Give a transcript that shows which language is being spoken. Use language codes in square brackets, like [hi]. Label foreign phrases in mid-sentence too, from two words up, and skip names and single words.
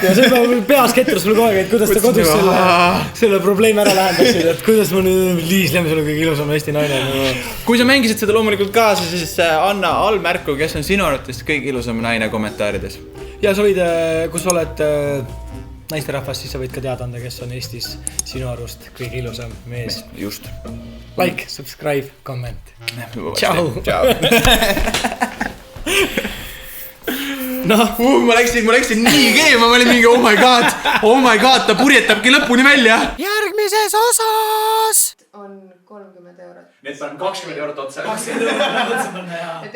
[et] ja see on peas ketras sulle kogu aeg, et kuidas ta kodus selle probleemi ära lahendaksid, et kuidas ma nüüd Liis Lemsalu kõige ilusam Eesti naine. Kui sa mängisid seda loomulikult kaasa, siis anna allmärku, kes on sinu arvates kõige ilusam naine kommentaarides. ja sa võid, kui sa oled naisterahvas, siis sa võid ka teada anda, kes on Eestis sinu arust kõige ilusam mees. Just. [en] Like, subscribe, comment. Ciao. [et] No. Ma läksin nii keema, ma olin mingi [en] oh my god, [et] ta purjetabki lõpuni välja. Järgmises osas on 30 €. Need on 20 € otsa. 20 € otsa panna, jaa.